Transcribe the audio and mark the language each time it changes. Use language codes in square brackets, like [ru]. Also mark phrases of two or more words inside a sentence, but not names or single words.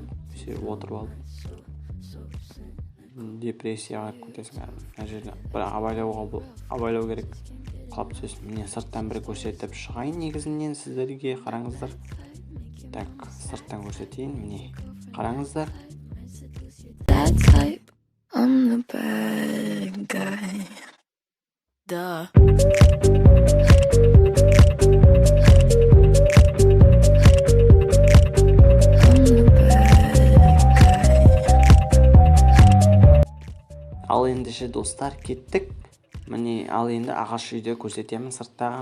[kk] Отырып алып депрессияға кіріп кетесің. Мына жерде бір абайлау керек. Қалап түсесің. Міне сырттан бір көрсетіп шығайын негізінен сіздерге, қараңыздар. Так, сырттан көрсетейін. Міне қараңыздар. [en] That type, I'm the bad guy. Duh. [kk] Ал ендеше достар, кеттік. Міне, ал енді ағаш үйде көрсетемін сырттағы.